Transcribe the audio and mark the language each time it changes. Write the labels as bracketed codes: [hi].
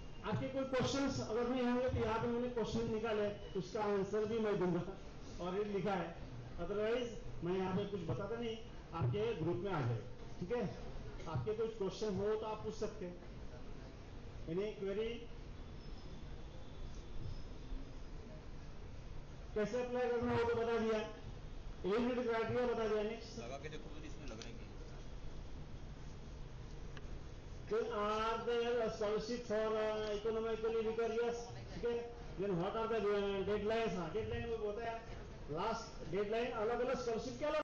[hi] आपके कोई क्वेश्चंस अगर नहीं होंगे तो यहाँ पे मैंने क्वेश्चन निकाले, उसका आंसर भी मैं दूंगा और ये लिखा है, अदरवाइज मैं यहाँ पे कुछ बताता नहीं, आपके ग्रुप में आ जाएगा, ठीक है। आपके कुछ क्वेश्चन हो तो आप पूछ सकते हैं। [en] Any query? [hi] कैसे अप्लाई करना हो तो बता दिया, एलिजिबिलिटी क्राइटेरिया बता दिया। नेक्स्ट, लगा के देखो तो इसमें लग रहा है [en] then are there scholarship for economically weaker? [hi] Yes, ठीक है। [en] then what are the deadlines? [hi] हाँ डेडलाइन में होता है लास्ट डेडलाइन, अलग अलग स्कॉलरशिप के अलग